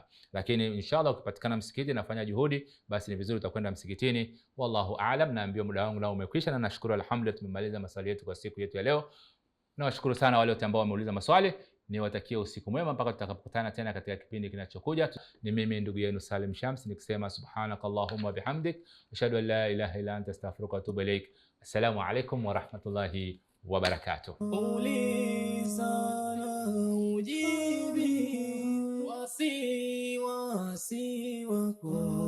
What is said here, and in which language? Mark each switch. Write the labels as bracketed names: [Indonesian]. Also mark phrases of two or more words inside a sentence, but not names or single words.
[Swahili] Lakini inshallah ukipatikana msikiti nafanya juhudi, basi ni vizuri utakwenda msikitini. [Arabic] والله أعلم. [Swahili] Naambiwa muda wangu nao umekwisha, na nashukuru alhamdulillah tumemaliza maswali yetu kwa siku yetu ya leo. Nawashukuru sana wale wote ambao wameuliza maswali. Niwatakie usiku mwema mpaka tutakapokutana tena katika kipindi kinachokuja. Ni mimi ndugu yenu Salim Shams nikisema [Arabic] سبحانك اللهم بحمدك أشهد أن لا إله إلا أنت أستغفرك وأتوب إليك. السلام عليكم ورحمة الله وبركاته. [Swahili] Wasi wako